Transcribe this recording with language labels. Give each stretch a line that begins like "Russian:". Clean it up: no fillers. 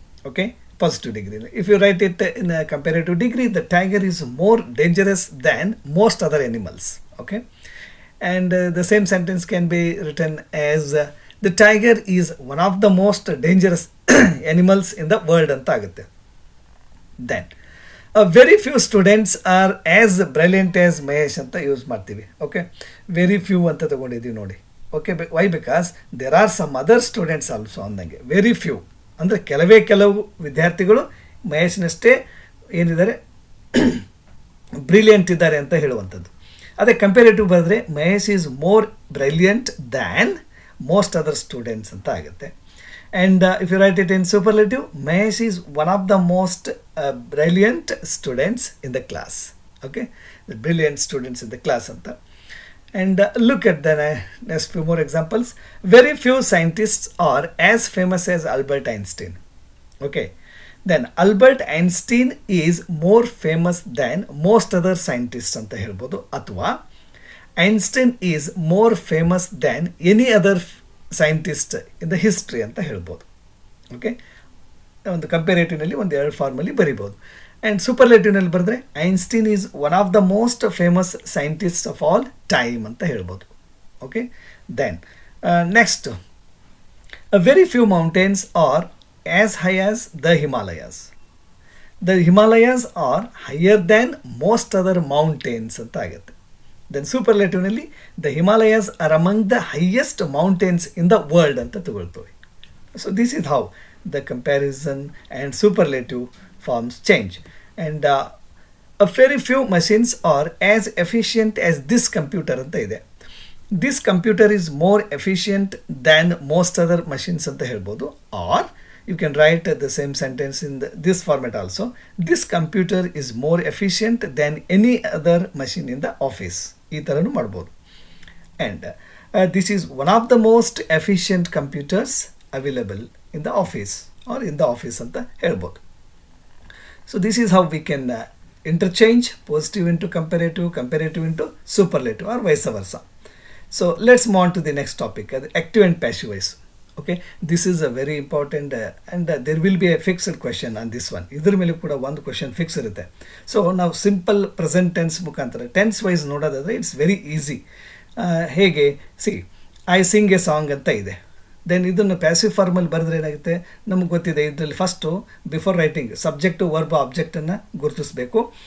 English: Okay, positive degree. If you write it in comparative degree, the tiger is more dangerous than most other animals. Okay, and the same sentence can be written as the tiger is one of the most dangerous animals in the world
Kannada: anta agutte.
English: Then very few students are as brilliant as Mahesh
Kannada: anta
English: use
Kannada: ಮಾಡ್ತೀವಿ.
English: Okay, very few
Kannada: ಅಂತ ತಗೊಂಡಿದ್ದೀವಿ ನೋಡಿ.
English: Okay, why? Because there are some other students also
Kannada: ಅಂದಂಗೆ.
English: very few
Kannada: ಅಂದರೆ ಕೆಲವು ವಿದ್ಯಾರ್ಥಿಗಳು ಮಹೇಶ್ನಷ್ಟೇ ಏನಿದ್ದಾರೆ brilliant ಇದ್ದಾರೆ ಅಂತ ಹೇಳುವಂಥದ್ದು. ಅದೇ ಕಂಪೇರೇಟಿವ್ ಬರೆದ್ರೆ
English: Mahesh is more brilliant than most other students
Kannada: ಅಂತ ಆಗುತ್ತೆ.
English: And if you write it in superlative, Mahesh is one of the most brilliant students in the class. Okay, the brilliant students in the class
Kannada: ಅಂತ.
English: And look at the next few more examples. Very few scientists are as famous as Albert Einstein. Okay, then Albert Einstein is more famous than most other scientists
Kannada: ಅಂತ ಹೇಳ್ಬೋದು. ಅಥವಾ
English: Einstein is more famous than any other scientist in the history
Kannada: ಅಂತ ಹೇಳ್ಬೋದು. Okay, ಒಂದು ಕಂಪೇರೇಟಿವ್ನಲ್ಲಿ ಒಂದು 2 ಫಾರ್ಮಲ್ಲಿ ಬರಿಬೋದು.
English: and ಸೂಪರ್ಲೇಟಿವ್ನಲ್ಲಿ
Kannada: ಬರೆದ್ರೆ
English: Einstein is one of the most famous scientist of all time
Kannada: ಅಂತ ಹೇಳ್ಬೋದು.
English: Okay, then next A very few mountains are as high as the Himalayas. The Himalayas are higher than most other mountains
Kannada: ಅಂತ ಆಗುತ್ತೆ.
English: then ಸೂಪರ್ಲೇಟಿವ್ನಲ್ಲಿ the Himalayas are among the highest mountains in the world
Kannada: ಅಂತ ತಗೊಳ್ತೀವಿ.
English: So this is how the comparison and superlative forms change. And a very few machines are as efficient as this computer
Kannada: ಅಂತ ಇದೆ.
English: this computer is more efficient than most other machines
Kannada: ಅಂತ ಹೇಳ್ಬೋದು.
English: Or you can write the same sentence in this format also. This computer is more efficient than any other machine in the office.
Kannada: ಈ ಥರನೂ ಮಾಡ್ಬೋದು.
English: And this is one of the most efficient computers available in the office or in the office
Kannada: ಅಂತ ಹೇಳ್ಬೋದು.
English: So this is how we can interchange positive into comparative, comparative into superlative or vice versa. So let's move on to the next topic, active and passive voice. Okay, this is a very important and there will be a fixed question on this one.
Kannada: ಇದ್ರ ಮೇಲೆ ಕೂಡ ಒಂದು question fix ಇರುತ್ತೆ. So ನಾವು simple present tense ಮುಖಾಂತರ tense wise ನೋಡೋದಾದರೆ
English: It's very easy.
Kannada: ಹೇಗೆ C
English: I sing a song
Kannada: ಅಂತ ಇದೆ. ದೆನ್ ಇದನ್ನು ಪ್ಯಾಸಿವ್ ಫಾರ್ಮಲ್ಲಿ ಬರೆದ್ರೆ ಏನಾಗುತ್ತೆ ನಮಗೆ ಗೊತ್ತಿದೆ. ಇದರಲ್ಲಿ first
English: before writing
Kannada: subject verb ಆಬ್ಜೆಕ್ಟನ್ನು ಗುರುತಿಸಬೇಕು.